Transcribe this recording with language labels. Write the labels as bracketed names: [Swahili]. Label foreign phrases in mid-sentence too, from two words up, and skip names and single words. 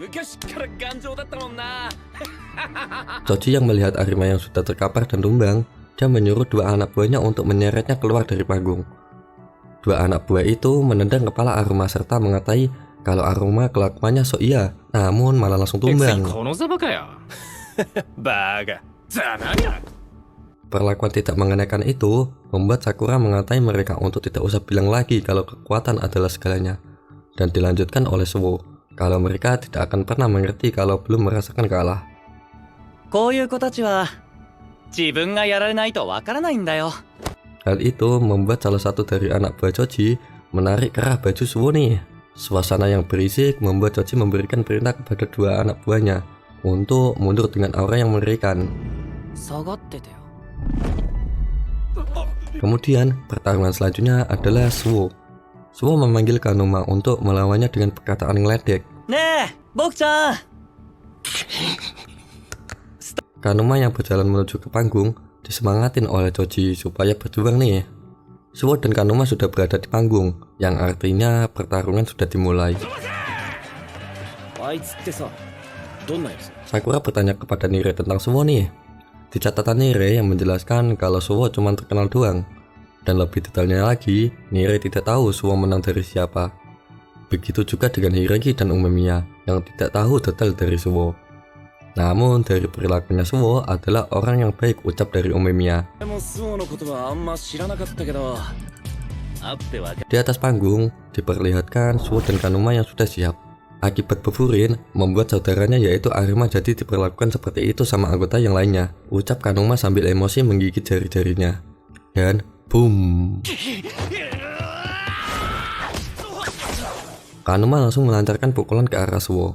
[Indonesian] Choji yang melihat Arima yang sudah terkapar dan tumbang, dia menyuruh dua anak buahnya untuk menyeretnya keluar dari panggung. Dua anak buah itu menendang kepala Aruma serta mengatai kalau Aruma kelakuannya sok iya, namun malah langsung tumbang. [Japanese] このザバかよバカざまが [Indonesian] Perlakuan tidak mengenakan itu membuat Sakura mengatai mereka untuk tidak usah bilang lagi kalau kekuatan adalah segalanya. Dan dilanjutkan oleh Suwo, kalau mereka tidak akan pernah mengerti kalau belum merasakan kalah. [Japanese] こういう子たちは自分がやられないとわからないんだよ。 [Indonesian] Hal itu membuat salah satu dari anak buah Choji menarik kerah baju Suwo nih. Suasana yang berisik membuat Choji memberikan perintah kepada dua anak buahnya untuk mundur dengan aura yang mengerikan. [Japanese] 下がっててよ。 [Indonesian] Kemudian pertarungan selanjutnya adalah Suwo. Suwo memanggil Kanuma untuk melawannya dengan perkataan ngeledek. [Japanese] ねえ、僕ちゃん。 [Indonesian] Kanuma yang berjalan menuju ke panggung disemangatin oleh Choji supaya berjuang nih. Suwo dan Kanuma sudah berada di panggung, yang artinya pertarungan sudah dimulai. [Japanese] あいつってさ、どんなやつ？ [Indonesian] Sakura bertanya kepada Nire tentang Suwo nih. Di catatan Nire yang menjelaskan kalau Suwo cuma terkenal doang. Dan lebih detailnya lagi, Nire tidak tahu Suwo menang dari siapa. Begitu juga dengan Hiragi dan Umemiya yang tidak tahu detail dari Suwo. Namun dari perilakunya Suwo adalah orang yang baik, ucap dari Umemiya. [Japanese] でもスオのことはあんま知らなかったけど、会ってわか [Indonesian] Di atas panggung diperlihatkan Suwo dan Kanuma yang sudah siap. Akibat pefurin membuat saudaranya yaitu Arima jadi diperlakukan seperti itu sama anggota yang lainnya, ucap Kanuma sambil emosi menggigit jari-jarinya. Dan boom, Kanuma langsung melancarkan pukulan ke arah Suwo.